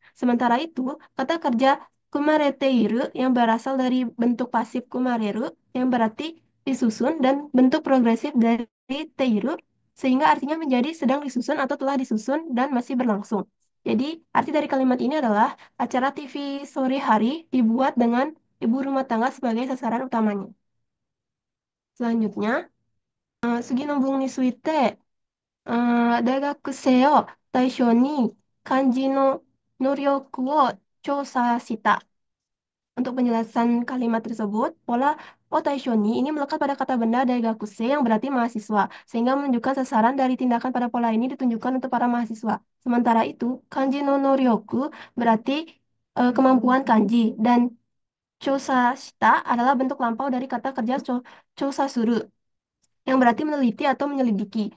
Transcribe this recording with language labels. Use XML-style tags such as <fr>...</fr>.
<id>Sementara itu, kata kerja kumareteiru yang berasal dari bentuk pasif kumareru, yang berarti disusun, dan bentuk progresif dari teiru, sehingga artinya menjadi sedang disusun atau telah disusun dan masih berlangsung. Jadi, arti dari kalimat ini adalah acara TV sore hari dibuat dengan ibu rumah tangga sebagai sasaran utamanya. Selanjutnya,</id> <ja>sugi no bun ni suite, 大学生を対象に漢字の能力を調査した.</ja> <id>Untuk penjelasan kalimat tersebut, pola otaishoni ini melekat pada kata benda daigakuse yang berarti mahasiswa, sehingga menunjukkan sasaran dari tindakan pada pola ini ditunjukkan untuk para mahasiswa. Sementara itu, kanji no noryoku berarti kemampuan kanji, dan chosa shita adalah bentuk lampau dari kata kerja chosa suru, yang berarti meneliti atau menyelidiki.</id>